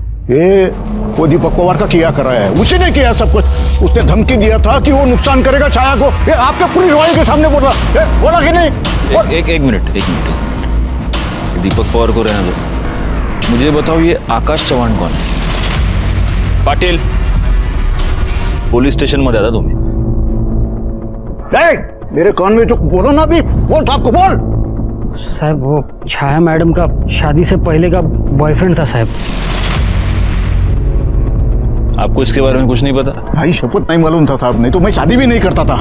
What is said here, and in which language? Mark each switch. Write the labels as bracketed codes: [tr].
[hi] ये वो दीपक पवार का किया कराया है, उसी ने किया सब कुछ। उसने धमकी दिया था कि वो नुकसान करेगा छाया को। ये आपके पुलिस वाले के सामने बोला कि नहीं? एक मिनट, दीपक पवार को रहने दो। मुझे बताओ, ये आकाश चौहान कौन है? [mr] पाटिल, पुलिस स्टेशन मध्ये आता तुम्ही? [hi] मेरे कान में जो बोलो ना, अभी बोल साहब को बोल। साहब वो छाया मैडम का शादी से पहले का बॉयफ्रेंड था साहब। आपको इसके बारे में कुछ नहीं पता? भाई शपथ नहीं मालूम था साहब, नहीं तो मैं शादी भी नहीं करता था।